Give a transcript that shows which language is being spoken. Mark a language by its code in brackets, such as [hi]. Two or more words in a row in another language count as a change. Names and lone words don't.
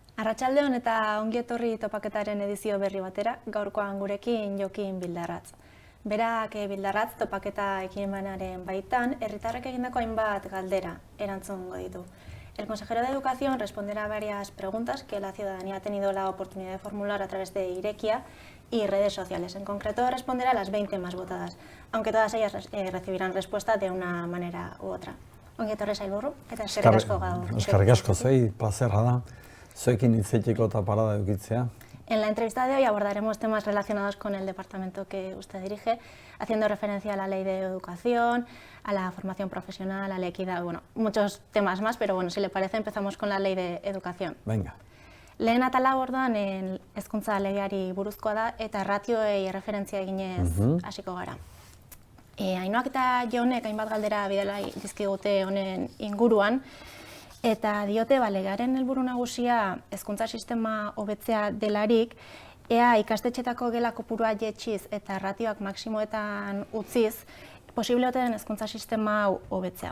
[eu] Arratsaldeon eta ongi etorri topaketaren edizio berri batera, gaurkoan gurekin Jokin Bildarratz. Berak Bildarratz topaketa ekimenaren baitan, herritarrek egindako hainbat galdera erantzungo ditu. [es] El consejero de Educación responderá a varias preguntas que la ciudadanía ha tenido la oportunidad de formular a través de Irekia y redes sociales. En concreto responderá a las 20 más votadas, aunque todas ellas recibirán respuesta de una manera u otra. [eu] Ongi etorri sailburu, eta eskerrik asko gaur. Eskerrik asko zuei, plazerra da. Zuekin hitzeteko eta parada edukitzea. [es] En la entrevista de hoy abordaremos temas relacionados con el departamento que usted dirige, haciendo referencia a la ley de educación, a la formación profesional, a la equidad, bueno, muchos temas más, pero bueno, si le parece empezamos con la ley de educación. Venga. [eu] Lehen atala orduan hezkuntza legeari buruzkoa da eta ratioei erreferentzia eginez hasiko gara. Ainhoak eta Jonek hainbat galdera bidala dizkigute honen inguruan, eta diote legearen helburu nagusia hezkuntza sistema hobetzea delarik, ea ikastetxetako gela kopurua jetxiz eta ratioak maksimoetan utziz, posible ote den hezkuntza sistema hau hobetzea.